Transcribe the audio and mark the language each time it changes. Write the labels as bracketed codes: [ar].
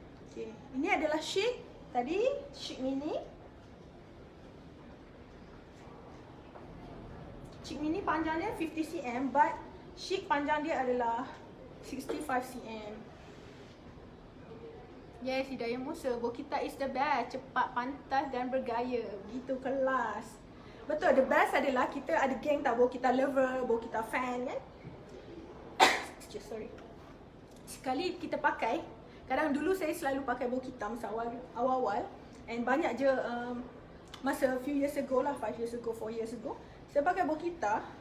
[ms] Okay, ini adalah chic. Tadi chic mini. Chic mini panjangnya 50 cm, but chic panjang dia adalah 65 cm. [en] Yes, Hidayah Musa, Bokita is the best. [ms] Cepat, pantas dan bergaya. Begitu kelas. Betul, [en] the best [ms] adalah kita ada geng tau, [en] Bokita lover, Bokita fan [ms] kan. [en] Sorry. [ms] Sekali kita pakai, kadang dulu saya selalu pakai Bokita masa awal-awal. And banyak je masa [en] few years ago [ms] lah, [en] 5 years ago, 4 years ago, [ms] saya pakai Bokita.